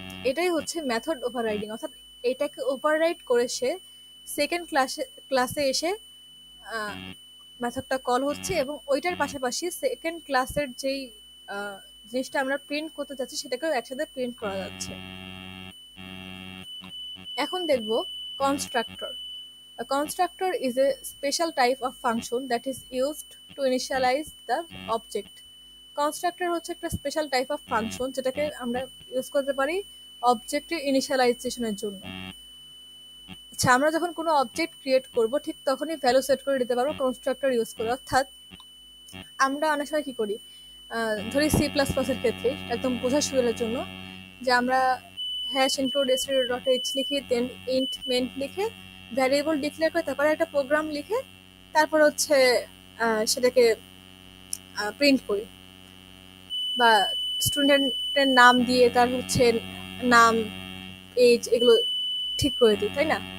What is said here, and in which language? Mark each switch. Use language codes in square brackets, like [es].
[bn] এটাই হচ্ছে method overriding, অর্থাৎ এটাকে ওভাররাইড করে সে সেকেন্ড ক্লাসে এসে মেথডটা কল হচ্ছে এবং ওইটার পাশাপাশি সেকেন্ড ক্লাসের যেই জিনিসটা আমরা প্রিন্ট করতে যাচ্ছি সেটাকেও একসাথে প্রিন্ট করা যাচ্ছে। এখন দেখব constructor. [en] A constructor is a special type of function that is used to initialize the object. [bn] Constructor হচ্ছে একটা স্পেশাল টাইপ অফ ফাংশন যেটাকে আমরা ইউজ করতে পারি অবজেক্টের ইনিশিয়ালাইজেশনের জন্য। আচ্ছা, আমরা যখন কোনো অবজেক্ট ক্রিয়েট করব ঠিক তখনই ভ্যালু সেট করে দিতে পারবো কনস্ট্রাক্টর ইউজ করে। অর্থাৎ আমরা অনেক সময় কি করি, ধরি সি প্লাস প্লাসের ক্ষেত্রে একদম বোঝার সুবিধার জন্য, যে আমরা hash include std dot H লিখি, দেন ইন্ট মেন লিখে ভ্যারিয়েবল ডিক্লেয়ার করে তারপরে একটা প্রোগ্রাম লিখে তারপর হচ্ছে সেটাকে প্রিন্ট করি, বা স্টুডেন্টের নাম দিয়ে তার হচ্ছে নাম এজ এগুলো ঠিক করে দিই, তাই না?